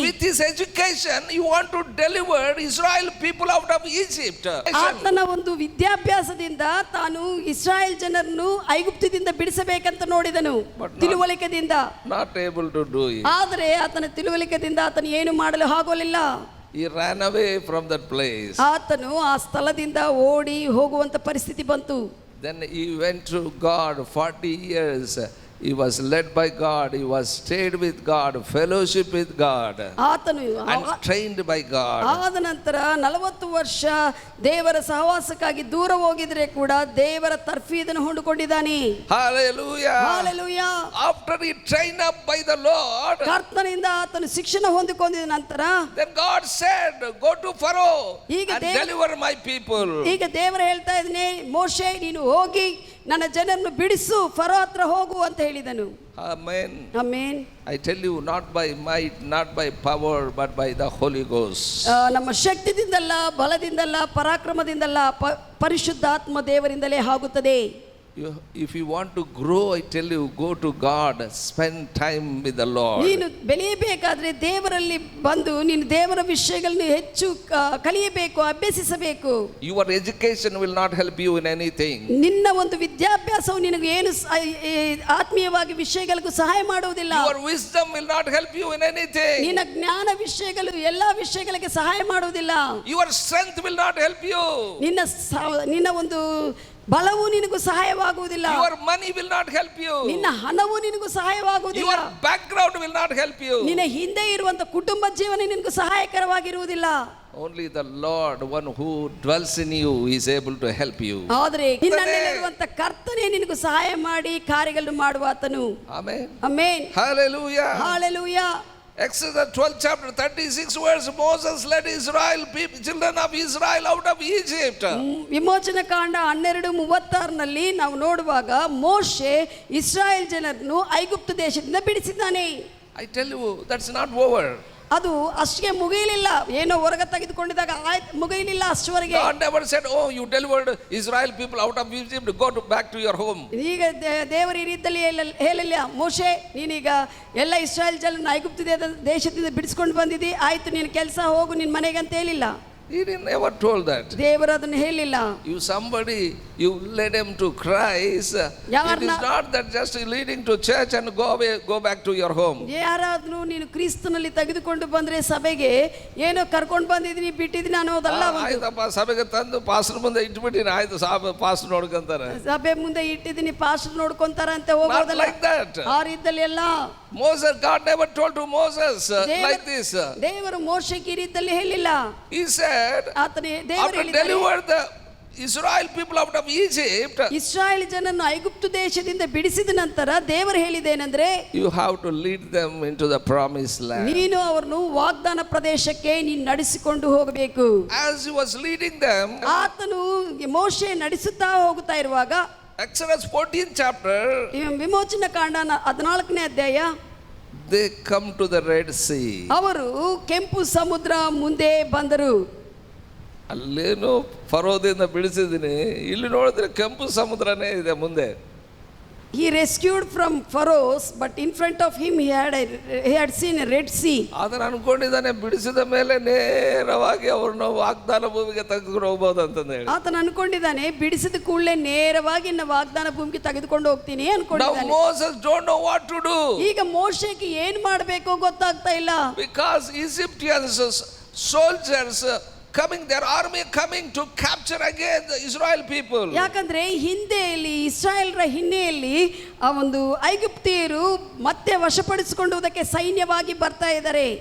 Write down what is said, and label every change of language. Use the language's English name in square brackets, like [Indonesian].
[English] With his education you want to deliver Israel people out of Egypt. [Kannada] ಆತನ ಒಂದು ವಿದ್ಯಾಭ್ಯಾಸದಿಂದ ತಾನು ಇಸ್ರಾಯೇಲ್ ಜನರನ್ನು ಐಗುಪ್ತದಿಂದ ಬಿಡಿಸಬೇಕಂತ ನೋಡಿದನು, ತಿಳುವಳಿಕೆದಿಂದ. [English] Not able to do it. [Kannada] ಆದರೆ ಆತನ ತಿಳುವಳಿಕೆದಿಂದ ಆತನು ಏನು ಮಾಡಲು ಆಗೋಲಿಲ್ಲ. [English] He ran away from that place. [Kannada] ಆತನು ಆ ಸ್ಥಳದಿಂದ ಓಡಿ ಹೋಗುವಂತ ಪರಿಸ್ಥಿತಿ ಬಂತು. [English] Then he went to God 40 years. He was led by God. He was stayed with God, fellowship with God, [Kannada] ಆತನು [English] and trained by God. [Kannada] ಆದ ನಂತರ 40 ವರ್ಷ ದೇವರ ಸಹವಾಸಕ್ಕಾಗಿ ದೂರ ಹೋಗಿದ್ರೆ ಕೂಡ ದೇವರ ತರ್ಫೀದನ್ನು ಹೊಂದಿಕೊಂಡಿದ್ದಾನೆ. [English] Hallelujah. Hallelujah. After he trained up by the Lord, [Kannada] ಕರ್ತನಿಂದ ಆತನು ಶಿಕ್ಷಣ ಹೊಂದಿಕೊಂಡಿದ ನಂತರ [English] then God said, go to Pharaoh [Kannada] ಈಗ [English] and deliver my people. [Kannada] ಈಗ ದೇವರು ಹೇಳ್ತಾ ಇದ್ದಾನೆ, ಮೋಶೆ ನೀನು ಹೋಗಿ ನನ್ನ ಜನರನ್ನು ಬಿಡಿಸು, ಫರೋ ಹತ್ರ ಹೋಗು ಅಂತ ಹೇಳಿದನು. [English] Amen. [Kannada] Amen. [English] I tell you, not by might, not by power, but by the Holy Ghost. [Kannada] ನಮ್ಮ ಶಕ್ತಿಯಿಂದಲ್ಲ, ಬಲದಿಂದಲ್ಲ, ಪರಾಕ್ರಮದಿಂದಲ್ಲ, ಪರಿಶುದ್ಧಾತ್ಮ ದೇವರಿಂದಲೇ ಆಗುತ್ತದೆ. [English] If you want to grow, I tell you, go to God, spend time with the Lord. [Kannada] ನೀನು ಬೆಳೆಯಬೇಕಾದ್ರೆ ದೇವರಲ್ಲಿ ಬಂದು ನೀನು ದೇವರ ವಿಷಯಗಳನ್ನು ಹೆಚ್ಚು ಕಲಿಯಬೇಕು, ಅಭ್ಯಸಿಸಬೇಕು. [English] Your education will not help you in anything. [Kannada] ನಿನ್ನ ಒಂದು ವಿದ್ಯಾಭ್ಯಾಸವು ನಿನಗೆ ಏನು ಆತ್ಮೀಯವಾಗಿ ವಿಷಯಗಳಿಗೂ ಸಹಾಯ ಮಾಡುವುದಿಲ್ಲ. [English] Your wisdom will not help you in anything. [Kannada] ನಿನ್ನ ಜ್ಞಾನ ವಿಷಯಗಳು ಎಲ್ಲಾ ವಿಷಯಗಳಿಗೆ ಸಹಾಯ ಮಾಡುವುದಿಲ್ಲ. [English] Your strength will not help you. [Kannada] ನಿನ್ನ ಒಂದು ಬಲವು ನಿನಗೂ ಸಹಾಯವಾಗುವುದಿಲ್ಲ. [English] Your money will not help you. [Kannada] ನಿನ್ನ ಹಣವು ನಿನಗೂ ಸಹಾಯವಾಗುವುದಿಲ್ಲ. [English] Your background will not help you. [Kannada] ನಿನ್ನ ಹಿಂದೆ ಇರುವಂತ ಕುಟುಂಬ ಜೀವನ ನಿನಗೂ ಸಹಾಯಕರವಾಗಿರುವುದಿಲ್ಲ. [English] Only the Lord, one who dwells in you, is able to help you. [Kannada] ಆದರೆ ನಿನ್ನಲ್ಲಿರುವಂತ ಕರ್ತನೇ ನಿನಗೂ ಸಹಾಯ ಮಾಡಿ ಕಾರ್ಯಗಳನ್ನು ಮಾಡುವ ಆತನು. [English] Amen. [Kannada] Amen. [English] Hallelujah. Hallelujah. Exodus 12 chapter 36 verse, Moses led Israel, children of Israel out of Egypt. [Kannada] ವಿಮೋಚನ ಕಾಂಡ 12:36 ನಾವು ನೋಡುವಾಗ ಮೋಶೆ ಇಸ್ರಾಯೇಲ್ ಜನರನ್ನು ಐಗುಪ್ತ ದೇಶದಿಂದ ಬಿಡಿಸಿದ್ದಾನೆ. [English] I tell you, that's not over. [Kannada] ಅದು ಅಷ್ಟೇ ಮುಗಿಯಲಿಲ್ಲ. ಏನೋ ಹೊರಗೆ ತೆಗೆದುಕೊಂಡಿದ್ದಾಗ ಮುಗಿಯಲಿಲ್ಲ ಅಷ್ಟವರೆಗೆ. [English] God never said, oh, you delivered Israel people out of Egypt, go back to your home. [Kannada] ಈಗ ದೇವರು ಈ ರೀತಿಯಲ್ಲಿ ಹೇಳಿಲ್ಲ, ಮೋಶೆ ನೀನೀಗ ಎಲ್ಲ ಇಸ್ರಾಯೇಲ್ ಜನರನ್ನು ಐಗುಪ್ತ ದೇಶದಿಂದ ಬಿಡಿಸ್ಕೊಂಡು ಬಂದಿದ್ದಿ, ಆಯ್ತು ನಿನ್ನ ಕೆಲಸ ಹೋಗು ನಿನ್ನ ಮನೆಗೆ ಅಂತ ಹೇಳಿಲ್ಲ. [English] He didn't never told that. [Kannada] ದೇವರು ಅದನ್ನು ಹೇಳಿಲ್ಲ. [English] You somebody, you led him to Christ. It is not that just leading to church and go away, go back to your home. [Kannada] ಯಾರಾದ್ರೂ ನೀನು ಕ್ರಿಸ್ತನಲ್ಲಿ ತೆಗೆದುಕೊಂಡು ಬಂದ್ರೆ ಸಭೆಗೆ ಏನೋ ಕರ್ಕೊಂಡು ಬಂದಿದ್ದೀನಿ ಬಿಟ್ಟಿದ್ದೀನಿ ಅನ್ನೋದಲ್ಲ. ಆಯ್ತಪ್ಪ ಸಭೆಗೆ ತಂದು ಪಾಸ್ಟರ್ ಮುಂದೆ ಇಟ್ಬಿಟ್ಟಿನಿ, ಆಯ್ತು ಪಾಸ್ಟರ್ ನೋಡ್ಕೊಂತಾರೆ, ಸಭೆ ಮುಂದೆ ಇಟ್ಟಿದ್ದೀನಿ ಪಾಸ್ಟರ್ ನೋಡ್ಕೊಂತಾರ ಅಂತ ಹೋಗೋದಲ್ಲ. [English] like that. [Kannada] ಆ ರೀತಿಯಲ್ಲಿ ಎಲ್ಲ. [English] Moses, God never told to Moses like this. [Kannada] ದೇವರು ಮೋಶೆಗೆ ಈ ರೀತಿಯಲ್ಲಿ ಹೇಳಿಲ್ಲ. [English] He said, after delivered the Israel people out of Egypt, [Kannada] Israel ಜನರನ್ನು ಐಗುಪ್ತ ದೇಶದಿಂದ ಬಿಡಿಸಿದ ನಂತರ ದೇವರು ಹೇಳಿದೇನೆಂದ್ರೆ, [English] you have to lead them into the promised land. [Kannada] ನೀನು ಅವರನ್ನು ವಾಗ್ದಾನ ಪ್ರದೇಶಕ್ಕೆ ನೀನು ನಡೆಸಿಕೊಂಡು ಹೋಗಬೇಕು. [English] As he was leading them, [Kannada] ಆತನು ಮೋಶೆ ನಡೆಸುತ್ತಾ ಹೋಗುತ್ತಾ ಇರುವಾಗ, [English] Exodus 14th chapter, [Kannada] ವಿಮೋಚನ ಕಾಂಡ 14ನೇ ಅಧ್ಯಾಯ, [English] they come to the Red Sea. [Kannada] ಅವರು ಕೆಂಪು ಸಮುದ್ರ ಮುಂದೆ ಬಂದರು. ಅಲ್ಲೇನು ಫರೋದಿಂದ ಬಿಡಿಸಿದ್ದೀನಿ, ಇಲ್ಲಿ ನೋಡಿದ್ರೆ ಕೆಂಪು ಸಮುದ್ರನೇ ಇದೆ ಮುಂದೆ. [English] He rescued from Pharaohs, but in front of him he had seen a Red Sea. [Kannada] ಅದನ್ನ ಅನ್ಕೊಂಡಿದ್ದಾನೆ ಬಿಡಿಸಿದ ಮೇಲೆ ನೇರವಾಗಿ ಅವ್ರನ್ನ ವಾಗ್ದಾನ ಭೂಮಿಗೆ ತೆಗೆದುಕೊಂಡು ಹೋಗ್ಬೋದು ಅಂತಂದು ಹೇಳಿ. ಆತನ ಅನ್ಕೊಂಡಿದ್ದಾನೆ ಬಿಡಿಸಿದ ಕೂಡಲೇ ನೇರವಾಗಿ ವಾಗ್ದಾನ ಭೂಮಿಗೆ ತೆಗೆದುಕೊಂಡು ಹೋಗ್ತೀನಿ ಅನ್ಕೊಂಡಿದ್ದಾನೆ. [English] Now Moses don't know what to do. [Kannada] ಈಗ ಮೋಶೆಗೆ ಏನ್ ಮಾಡಬೇಕೋ ಗೊತ್ತಾಗ್ತಾ ಇಲ್ಲ. [English] Because Egyptians soldiers coming, their army coming to capture again the Israel people. [Kannada] ಯಾಕಂದ್ರೆ ಹಿಂದೆಯಲ್ಲಿ ಇಸ್ರಾಯೇಲ್ರ ಹಿನ್ನೆಯಲ್ಲಿ ಆ ಒಂದು ಐಗುಪ್ತಿಯರು ಮತ್ತೆ ವಶಪಡಿಸಿಕೊಳ್ಳುವುದಕ್ಕೆ ಸೈನ್ಯವಾಗಿ ಬರ್ತಾ ಇದ್ದಾರೆ.